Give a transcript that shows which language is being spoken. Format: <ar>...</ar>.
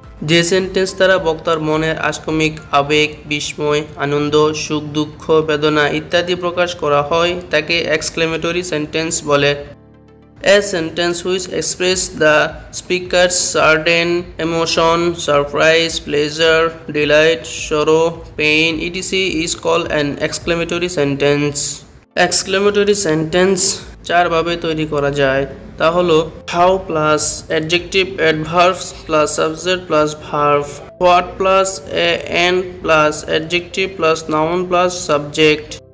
<bn>যে সেন্টেন্স দ্বারা বক্তার মনের আকস্মিক আবেগ, বিস্ময়, আনন্দ, সুখ, দুঃখ, বেদনা ইত্যাদি প্রকাশ করা হয় তাকে এক্সক্লেমেটরি সেন্টেন্স বলে।</bn> <en>A sentence which express the speaker's certain emotion, surprise, pleasure, delight, sorrow, pain, etc. is called an exclamatory sentence.</en> <bn>Exclamatory sentence 4 ভাবে তৈরি করা যায়, তা হলো how plus adjective adverbs plus subject plus verb, what plus and plus adjective plus noun plus subject.</bn>